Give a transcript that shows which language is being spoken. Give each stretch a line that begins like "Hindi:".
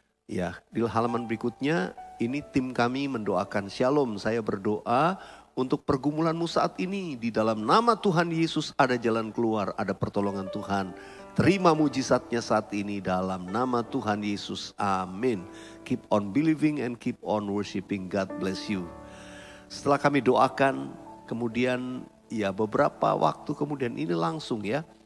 Indonesian: Ya, di halaman berikutnya ini tim kami mendoakan, Shalom, saya berdoa untuk pergumulanmu saat ini. Di dalam nama Tuhan Yesus ada jalan keluar, ada pertolongan Tuhan. Terima mujizatnya saat ini dalam nama Tuhan Yesus. Amin.
English: Keep on believing and keep on worshiping. God bless you.
Indonesian: Setelah kami doakan, kemudian ya beberapa waktu kemudian ini langsung ya.